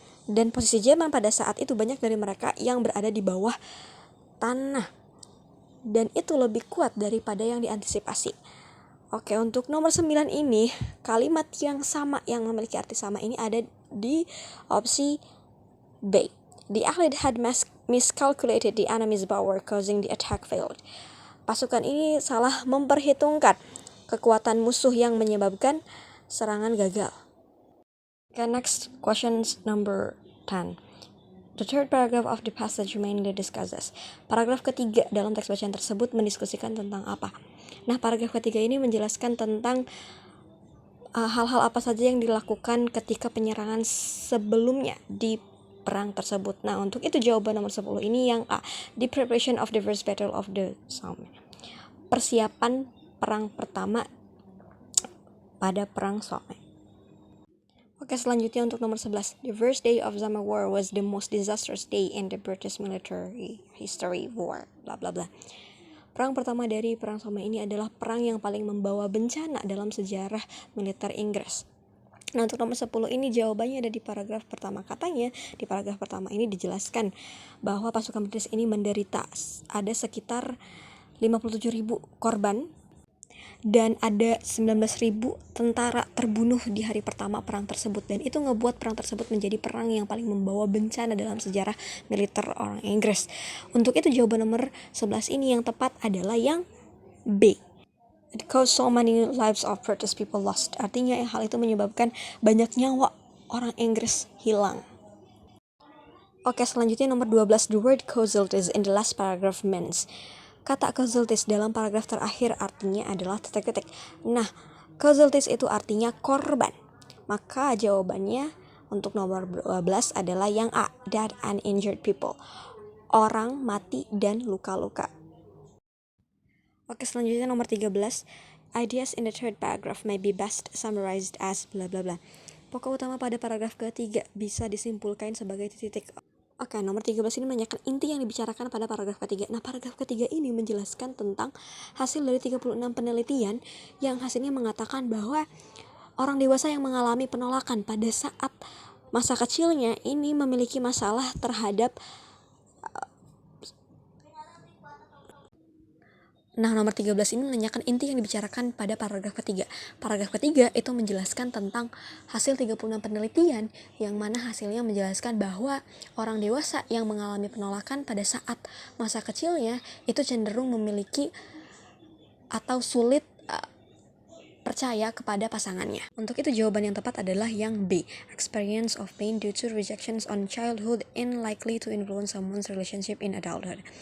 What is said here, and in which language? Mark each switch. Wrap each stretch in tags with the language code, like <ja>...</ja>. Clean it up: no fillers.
<id>Dan posisi Jerman pada saat itu banyak dari mereka yang berada di bawah tanah. Dan itu lebih kuat daripada yang diantisipasi. Oke, untuk nomor 9 ini, kalimat yang sama, yang memiliki arti sama ini ada di opsi B.</id> <en>The Allied had miscalculated the enemy's power, causing the attack failed.</en> <id>Pasukan ini salah memperhitungkan kekuatan musuh yang menyebabkan serangan gagal.</id> <en>Okay, next questions number 10. The third paragraph of the passage mainly discusses.</en> <id>Paragraf ketiga dalam teks bacaan tersebut mendiskusikan tentang apa? Nah, paragraf ketiga ini menjelaskan tentang hal-hal apa saja yang dilakukan ketika penyerangan sebelumnya di perang tersebut. Nah, untuk itu jawaban nomor 10 ini yang A.</id> <en>The preparation of the first battle of the Somme.</en> <id>Persiapan perang pertama pada perang Somme. Oke, selanjutnya untuk nomor 11.</id> <en>The first day of Somme War was the most disastrous day in the British military history war. Bla bla bla.</en> <id>Perang pertama dari perang Somme ini adalah perang yang paling membawa bencana dalam sejarah militer Inggris. Nah, untuk nomor 10 ini jawabannya ada di paragraf pertama. Katanya di paragraf pertama ini dijelaskan bahwa pasukan British ini menderita ada sekitar 57.000 korban dan ada 19.000 tentara terbunuh di hari pertama perang tersebut, dan itu ngebuat perang tersebut menjadi perang yang paling membawa bencana dalam sejarah militer orang Inggris. Untuk itu jawaban nomor 11 ini yang tepat adalah yang B.</id> <en>It caused so many lives of British people lost.</en> <id>Artinya hal itu menyebabkan banyak nyawa orang Inggris hilang. Oke, selanjutnya nomor 12.</id> <en>The word casualties in the last paragraph means.</en> <id>Kata casualties dalam paragraf terakhir artinya adalah titik-titik. Nah, casualties itu artinya korban. Maka jawabannya untuk nomor 12 adalah yang A.</id> <en>Dead and injured people.</en> <id>Orang mati dan luka-luka. Oke, selanjutnya nomor 13.</id> <en>Ideas in the third paragraph may be best summarized as bla bla bla.</en> <id>Pokok utama pada paragraf ketiga bisa disimpulkan sebagai titik. Oke, nomor 13 ini menanyakan inti yang dibicarakan pada paragraf ketiga. Nah, paragraf ketiga ini menjelaskan tentang hasil dari 36 penelitian yang hasilnya mengatakan bahwa orang dewasa yang mengalami penolakan pada saat masa kecilnya ini memiliki masalah terhadap Nah, nomor 13 ini menanyakan inti yang dibicarakan pada paragraf ketiga. Paragraf ketiga itu menjelaskan tentang hasil 36 penelitian yang mana hasilnya menjelaskan bahwa orang dewasa yang mengalami penolakan pada saat masa kecilnya itu cenderung memiliki atau sulit percaya kepada pasangannya. Untuk itu jawaban yang tepat adalah yang B.</id> <en>Experience of pain due to rejections on childhood and likely to influence someone's relationship in adulthood.</en>